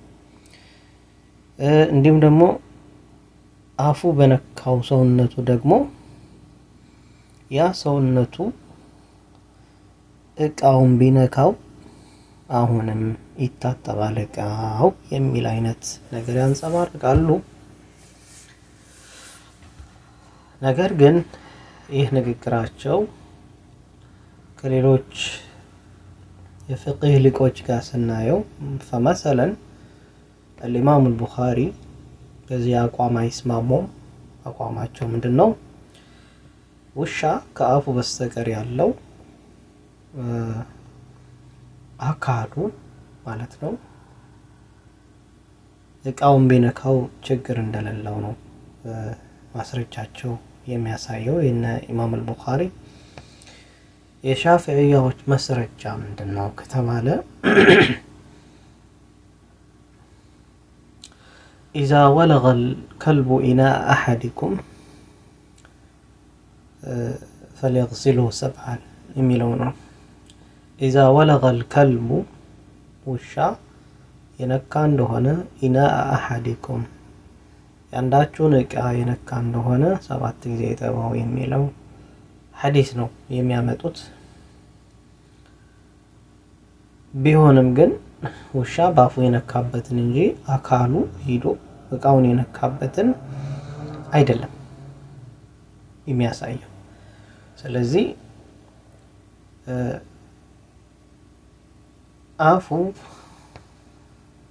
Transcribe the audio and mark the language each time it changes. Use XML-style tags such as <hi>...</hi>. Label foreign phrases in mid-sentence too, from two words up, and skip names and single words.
<am>እንዲሁም ደግሞ አፉ በነካው ሰውነቱ ደግሞ ያ ሰውነቱ እቃውን ቢነካው አሁንም ይታጠባል እቃው የሚል አይነት ነገር ያንጸባርቃሉ። ነገር ግን ይህ ንግግራቸው ከሌሎች የፍቅህ ሊቆች ጋር ስናየው ፈመሰለን الإمام البخاري በዚህ አቋም አይስማሙም። አቋማቸው ምንድን ነው? ውሻ ከአፉ በስተቀር ያለው አካሉ ማለት ነው እቃውን ቢነካው ችግር እንደሌለው ነው ማስረጃቸው የሚያሳየው። የነ ኢማም አልቡኻሪ የሻፊዒያዎች መስረጃ ምንድን ነው ከተባለ</am> <ar>إذا ولغ الكلب إناء أحدكم</ar> <am>فليغسله 7 የሚለው ነው።</am> <ar>إذا ولغ الكلب</ar> <am>ውሻ የነካ እንደሆነ</am> <ar>إناء أحدكم</ar> <am>ያንዳችሁን እቃ የነካ እንደሆነ 7 ጊዜ ይጠባው የሚለው ሐዲስ ነው የሚያመጡት። ቢሆንም ግን ውሻ ባፉ የነካበትን እንጂ አካሉ ሂዶ እቃውን የነካበትን አይደለም የሚያሳየው። ስለዚህ አፉ</am>